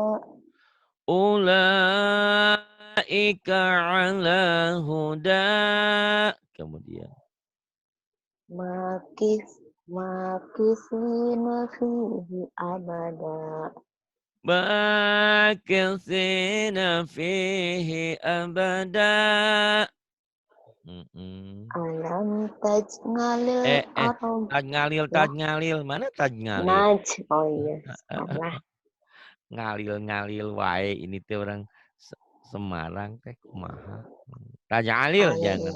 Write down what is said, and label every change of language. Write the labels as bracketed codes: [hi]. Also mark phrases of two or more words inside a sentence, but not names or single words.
[ar] أولئك على هدى. [id] Kemudian [ar] ماكثين فيه أبدا. ماكثين فيه أبدا. ألم تجعل Eh, [id] arab. [ar] تجعل, [id] Ya, [ar] تجعل. [id] Mana [ar] تجعل? [id] oh iya, salah. [su] Ngalil wae. Ini teh orang Semarang teh kumaha. [ar] تجعل, jangan